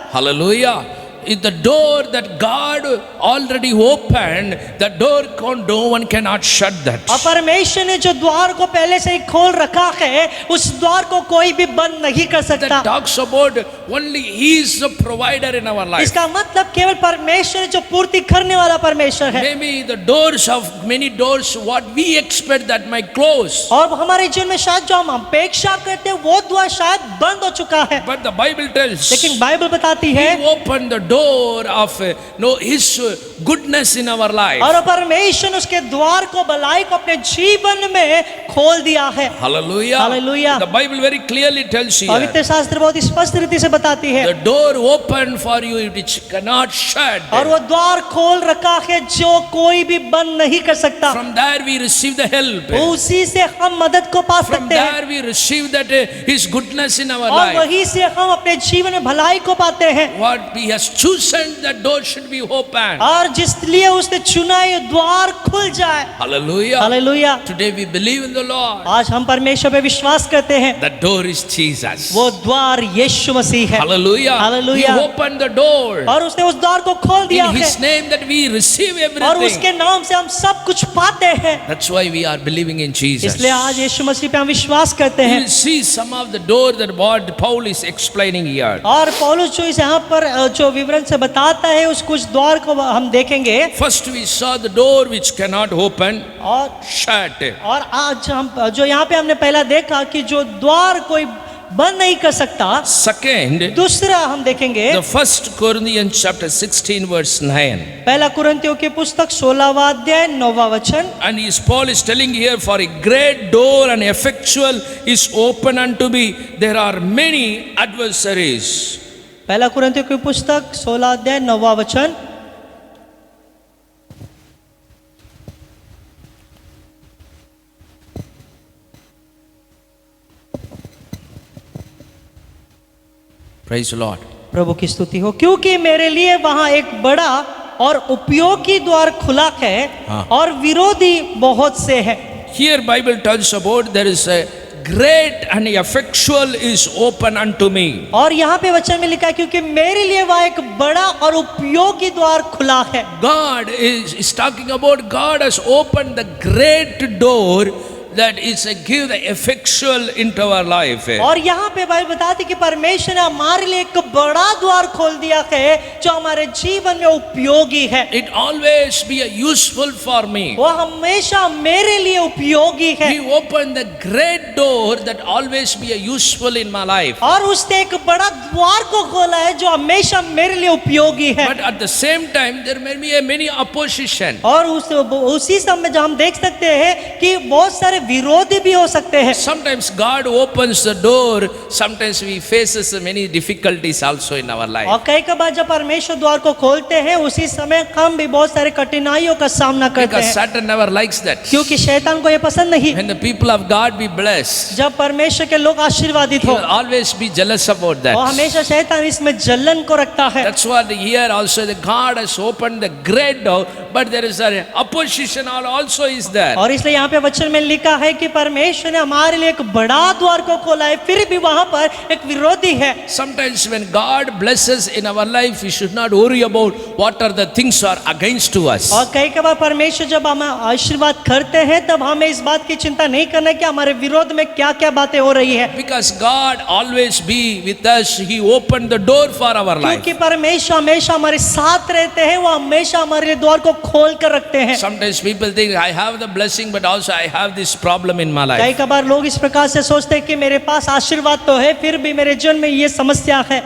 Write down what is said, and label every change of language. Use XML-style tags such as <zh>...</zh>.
<en>Hallelujah. Is the door that God already opened, the door no one cannot shut that.</en> <hi>और परमेश्वर ने जो द्वार को पहले से ही खोल रखा है, उस द्वार को कोई भी बंद नहीं कर सकता।</hi> <en>That talks about only He is the provider in our life.</en> <hi>इसका मतलब केवल परमेश्वर जो पूर्ति करने वाला परमेश्वर है।</hi> <en>Maybe the doors of many doors what we expect that might close.</en> <hi>और हमारे जीवन में शायद जो हम अपेक्षा करते हैं वो द्वार शायद बंद हो चुका है,</hi> <en>But the Bible tells</en> <hi>लेकिन बाइबल बताती है</hi> <en>He opened the door of His goodness in our life.</en> <hi>और परमेश्वर ने उसके द्वार को, भलाई को अपने जीवन में खोल दिया है।</hi> <en>Hallelujah. Hallelujah. The Bible very clearly tells you</en> <hi>पवित्र शास्त्र बहुत स्पष्ट रीति से बताती है,</hi> <en>the door opened for you which cannot shut.</en> <hi>और वो द्वार खोल रखा है जो कोई भी बंद नहीं कर सकता।</hi> <en>From there we receive the help.</en> <hi>उसी से हम मदद को पा</hi> <en>From</en> <hi>सकते हैं,</hi> <en>there we receive that His goodness in our</en> <hi>और</hi> <en>life.</en> <hi>वहीं से हम अपने जीवन में भलाई को पाते हैं।</hi> <en>What He has chosen, that door should be open.</en> <hi>और जिस लिए उसने चुना ये द्वार खुल जाए।</hi> <en>Hallelujah.</en> <hi>Hallelujah.</hi> <en>Today we believe in the Lord.</en> <hi>आज हम परमेश्वर पे विश्वास करते हैं,</hi> <en>The door is Jesus.</en> <hi>वो द्वार यीशु मसीह है।</hi> <en>Hallelujah. Hallelujah. He opened the door.</en> <hi>और उसने उस द्वार को खोल दिया</hi> <en>In</en> <hi>है,</hi> <en>His name that we receive</en> <hi>और</hi> <en>everything.</en> <hi>उसके नाम से हम सब कुछ पाते हैं।</hi> <en>That's why we are believing in Jesus.</en> <hi>इसलिए आज यीशु मसीह पे हम विश्वास करते हैं।</hi> <en>We'll see some of the door that what Paul is explaining here.</en> <hi>और पौलुस जो इस यहाँ पर जो विवरण से बताता है, उस कुछ द्वार को हम देखेंगे।</hi> <en>First we saw the door which cannot open,</en> <hi>और</hi> <en>shut.</en> <hi>आज हम जो यहाँ पे हमने पहला देखा कि जो द्वार कोई बंद नहीं कर सकता।</hi> <en>Second,</en> <hi>दूसरा हम देखेंगे</hi> <en>the First Corinthians chapter 16 verse 9.</en> <hi>पहला कुरिन्थियों की पुस्तक 16वां अध्याय 9वां वचन।</hi> <en>And Paul is telling here, for a great door and effectual is open unto me, there are many adversaries.</en> <hi>पहला कुरिन्थियों की पुस्तक 16 अध्याय 9वां वचन।</hi> <en>Praise the Lord.</en> <hi>प्रभु की स्तुति हो, क्योंकि मेरे लिए वहां एक बड़ा और उपयोगी द्वार खुला है, हाँ। और विरोधी बहुत से हैं।</hi> <en>Here Bible tells about there is a great and effectual is open unto me.</en> <hi>और यहाँ पे वचन में लिखा है, क्योंकि मेरे लिए वह एक बड़ा और उपयोगी द्वार खुला है।</hi> <en>God is talking about God has opened the great door that is a give the effectual into our life.</en> <hi>और यहाँ पे बाइबल बताती कि परमेश्वर ने हमारे लिए एक बड़ा द्वार खोल दिया है जो हमारे जीवन में उपयोगी है।</hi> <en>It always be a useful for me.</en> <hi>वो हमेशा मेरे लिए उपयोगी है।</hi> <en>He opened the great door that always be a useful in my life.</en> <hi>और उसने एक बड़ा द्वार को खोला है जो हमेशा मेरे लिए उपयोगी है।</hi> <en>But at the same time there may be a many opposition.</en> <hi>और उसी समय जो हम देख सकते हैं कि बहुत सारे विरोधी भी हो सकते हैं।</hi> <en>Sometimes God opens the door, sometimes we faces many difficulties also in our life.</en> <hi>और कई बार जब परमेश्वर द्वार को खोलते हैं उसी समय हम भी बहुत सारे कठिनाइयों का सामना करते</hi> <en>Because</en> <hi>हैं,</hi> <en>Satan never likes that.</en> <hi>क्योंकि शैतान को ये पसंद नहीं।</hi> <en>When the people of God be blessed,</en> <hi>जब परमेश्वर के लोग आशीर्वादित</hi> <en>he</en> <hi>हो</hi> <en>will always be jealous about</en> <hi>और</hi> <en>that.</en> <hi>हमेशा शैतान इसमें जलन को रखता है।</hi> <en>That's what here also the God has opened the great door, but there is an opposition also is there.</en> <hi>और इसलिए यहाँ पे वचन में लिखा है कि परमेश्वर ने हमारे लिए एक बड़ा द्वार को खोला है, फिर भी वहां पर एक विरोधी है।</hi> <en>Sometimes when God blesses in our life, we should not worry about what are the things are against to us.</en> <hi>और कई बार परमेश्वर जब हमें आशीर्वाद करते हैं तब हमें इस बात की चिंता नहीं करना कि हमारे विरोध में क्या क्या बातें हो रही है,</hi> <en>Because God always be with us, He opened the door for our life.</en> <hi>क्योंकि परमेश्वर हमेशा हमारे साथ रहते हैं, वो हमेशा हमारे लिए द्वार को खोल कर रखते हैं।</hi> <en>Sometimes people think I have the blessing, but also I have this problem in my life.</en> <hi>कई बार लोग इस प्रकार से सोचते हैं कि मेरे पास आशीर्वाद तो है फिर भी मेरे जीवन में ये समस्या है,</hi>